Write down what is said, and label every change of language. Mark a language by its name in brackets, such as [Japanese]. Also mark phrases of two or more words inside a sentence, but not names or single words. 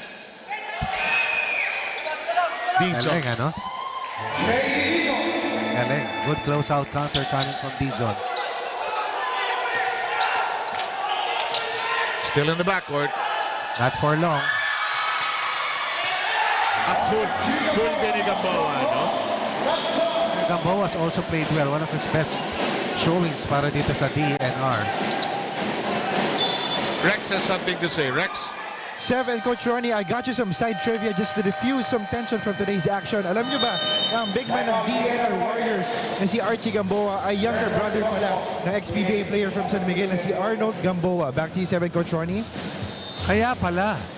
[Filipino] Galing, ano? Galing. [English] Good close-out counter coming from Dizon. Still in the backcourt. Not for long. [Filipino] Full din ni Gamboa, no? [English] Gamboa's also played well. One of his best showings [Filipino] para dito sa [English] DENR. Rex has something to say. Rex? 7, Coach Ronnie, I got you some side trivia just to diffuse some tension from today's action. [Filipino] Alam nyo ba, ang [English] big man [Filipino] ng DENR Warriors na si Archie Gamboa ay [English] younger brother [Filipino] pala ng [English] ex-PBA player from [Filipino] San Miguel na si Arnold Gamboa. [English] Back to you, 7, Coach Ronnie. [Filipino] Kaya pala.